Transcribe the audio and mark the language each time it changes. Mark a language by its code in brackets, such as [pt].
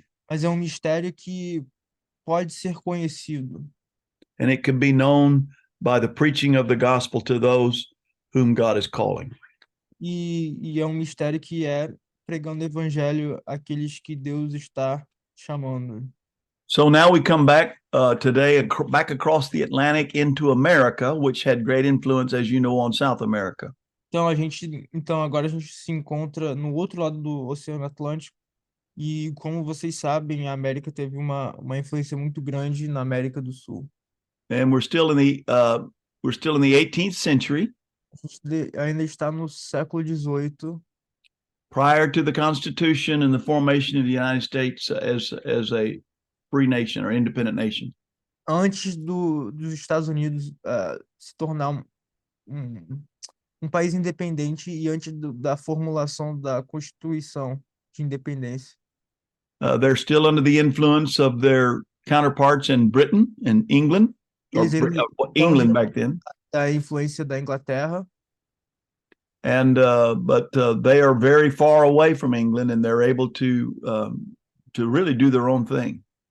[pt] mas é um mistério que pode ser conhecido. [en] And it can be known by the preaching of the gospel to those whom God is calling. [pt] E é um mistério que é pregando o evangelho àqueles que Deus está chamando. [en] So now we come back today, back across the Atlantic into America, which had great influence, as you know, on South America. [pt] Então agora a gente se encontra no outro lado do Oceano Atlântico e, como vocês sabem, a América teve uma influência muito grande na América do Sul. [en] And we're still in the 18th century. [pt] A gente ainda está no século XVIII, [en] prior to the Constitution and the formation of the United States as a free nation or independent nation. [pt] antes dos Estados Unidos se tornar um um país independente e antes da formulação da Constituição de Independência. [en] They're still under the influence of their counterparts in Britain and England, or [pt] Eles ainda [en] England [pt] estão [en] back then. [pt] da influência da Inglaterra, [en] And but they are very far away from England, and they're able to really do their own thing.